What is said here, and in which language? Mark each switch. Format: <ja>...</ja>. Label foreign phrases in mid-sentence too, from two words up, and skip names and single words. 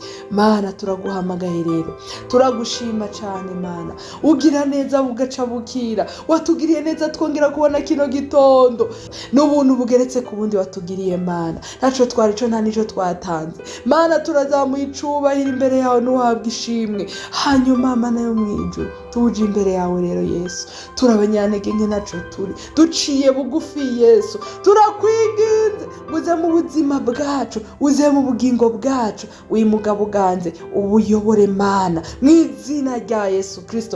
<rn>Mana turaguhamagaye rero, turagushima cyane Mana. Ugira neza bugaca bukira, watugiriye neza twongera kubona kino gitondo. N'ubuntu bugeretse ku bundi watugiriye Mana, ntaco twari co nta nico twatanze. Mana turazamuye icubahiro imbere yawe, n'uhabwa ishimwe. Hanyuma Mana yo mwijuru, tuje imbere yawe rero Yesu, turabanyantege nke, ntaco turi, duciye bugufi Yesu. Turakwiginze uze mu buzima bwacu, uze mu bugingo bwacu, uyimugabo uganze ubuyobore Mana, mu izina rya Yesu Kristo.</rn>